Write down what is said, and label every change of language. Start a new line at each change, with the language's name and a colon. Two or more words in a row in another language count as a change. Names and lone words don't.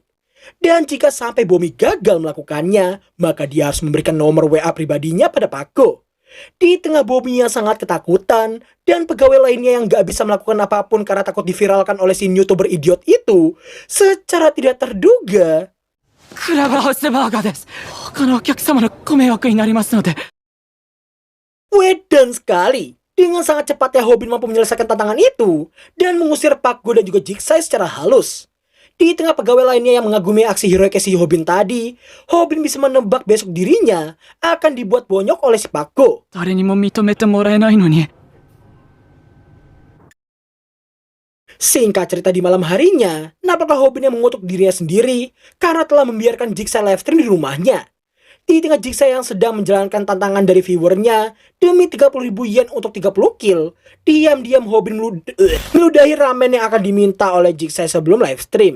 Indonesian: Dan jika sampai Bomi gagal melakukannya, maka dia harus memberikan nomor WA pribadinya pada Pago. Di tengah Bomi yang sangat ketakutan dan pegawai lainnya yang gak bisa melakukan apapun karena takut diviralkan oleh si YouTuber idiot itu, secara tidak terduga,
Japanese: クラブハウスバーガーです。他のお客様のご迷惑になりますので。
Indonesian: wedan sekali. Dengan sangat cepatnya Hobin mampu menyelesaikan tantangan itu dan mengusir Pago dan juga Jigsaw secara halus. Di tengah pegawai lainnya yang mengagumi aksi heroik si Hobin tadi, Hobin bisa menebak besok dirinya akan dibuat bonyok oleh si Pago.
Japanese: 誰にも認めてもらえないのに。
Indonesian: Singkat cerita, di malam harinya, nampaknya Hobin yang mengutuk dirinya sendiri karena telah membiarkan Jigsaw live stream di rumahnya. Di tengah Jigsaw yang sedang menjalankan tantangan dari viewernya demi 30.000 yen untuk 30 kill, diam-diam Hobin meludahi ramen yang akan diminta oleh Jigsaw sebelum live stream.